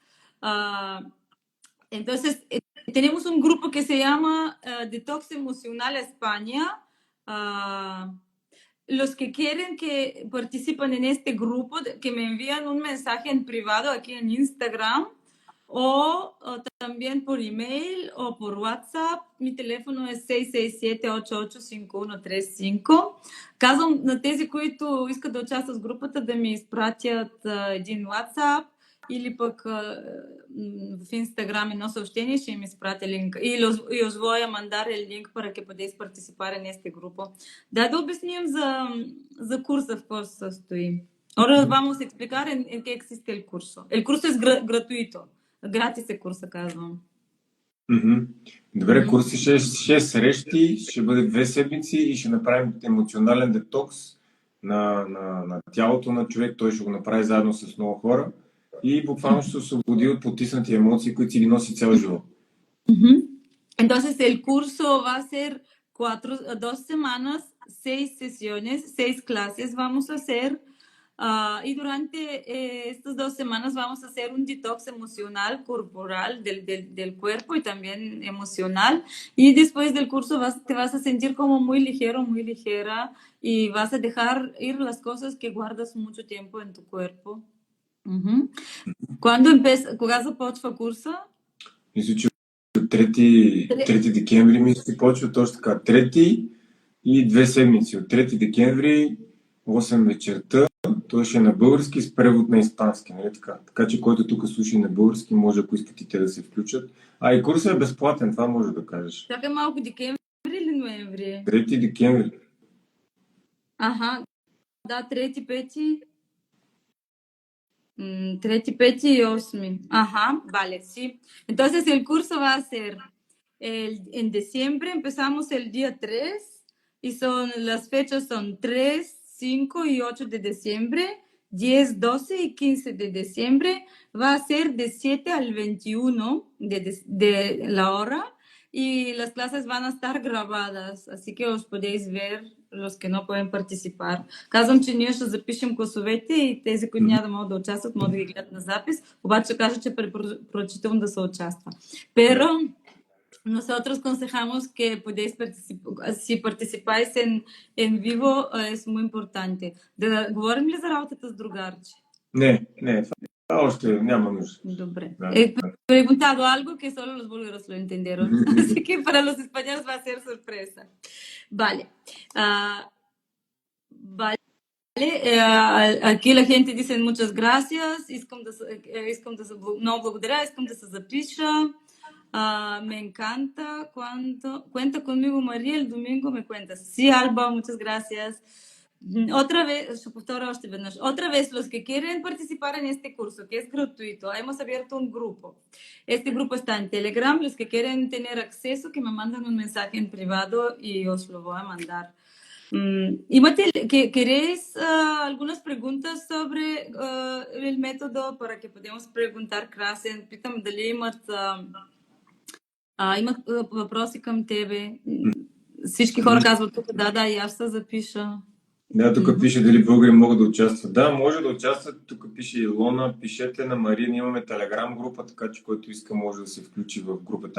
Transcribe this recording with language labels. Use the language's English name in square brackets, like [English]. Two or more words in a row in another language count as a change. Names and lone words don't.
[Spanish] Entonces, tenemos un grupo que se llama Detox Emocional España. Los que quieren que participen en este grupo, que me envían un mensaje en privado aquí en Instagram o también por email o por WhatsApp. Mi teléfono es 667-885135. [Bulgarian] Казвам на тези, които искат да участват в групата, да ми изпратят един WhatsApp или пък в Instagram едно съобщение, ще им изпратя линк. [Spanish] Y os voy a mandar el link para que podáis participar en este grupo. [Bulgarian] Да обясним за curso в какво се състои. [Spanish] Ahora vamos a explicar en qué existe el curso. El curso es gratuito. Gratis [Bulgarian] е курса, казвам. Добре, курси 6 срещи, ще бъде 2 седмици и ще направим емоционален детокс на тялото на човек. Той ще го направи заедно с много хора. Y буквално се освободи от потиснатих емоций, които си ги носи цял живот. [Spanish] Entonces el curso va a ser 2 semanas, 6 sesiones, 6 clases vamos a hacer. Y durante estas 2 semanas vamos a hacer un detox emocional, corporal, del cuerpo y también emocional. Y después del curso te vas a sentir como muy ligero, muy ligera y vas a dejar ir las cosas que guardas mucho tiempo en tu cuerpo. [Bulgarian] Кога започва курса? Мисля, че 3 декември мисля, че почва точно така. 3 и 2 седмици. От 3 декември 8 вечерта. Той ще е на български с превод на испански. Нали така? Така че който тук слуша на български, може ако искат и те да се включат. И курсът е безплатен, това може да кажеш. Чакай малко, декември или ноември? 3 декември. Ajá, да, 3, 5... [Spanish] 3, 5 y 8. Ajá, vale, sí. Entonces el curso va a ser en diciembre, empezamos el día 3 y las fechas son 3, 5 y 8 de diciembre, 10, 12 y 15 de diciembre. Va a ser de 7 al 21 de la hora y las clases van a estar grabadas, así que os podéis ver los que no pueden participar. [Bulgarian] Казвам, че ние ще запишем класовете и тези, които няма да могат да участват, могат да ги гледат на запис, обаче кажа, че препоръчително да се участва. [Spanish] Pero nosotros aconsejamos que podéis si participáis en vivo, es muy importante. [Bulgarian] Да говорим ли за работата с другарче? Не, това още няма нужда. Добре. [Spanish] He preguntado algo que solo los búlgaros lo entendieron, así que para los españoles va a ser sorpresa. Vale. Vale. Aquí la gente dice muchas gracias. No, [Bulgarian] благодаря, искам да се запиша. [Spanish] Me encanta cuando cuenta conmigo María, el domingo me cuentas. Sí, Alba, muchas gracias. Otra vez, otra vez, los que quieren participar en este curso, que es gratuito, hemos abierto un grupo. Este grupo está en Telegram. Los que quieren tener acceso, que me manden un mensaje en privado y os lo voy a mandar. Y Matil, ¿queréis algunas preguntas sobre el método para que podamos preguntar краsen? [Bulgarian] Питам дали имат въпроси към тебе. Всички хора казват тук, да, и аз се запиша. Да, тук пише дали българи могат да участват. Да, може да участват. Тук пише Илона. Пишете на Мария. Имаме телеграм група, така че който иска може да се включи в групата.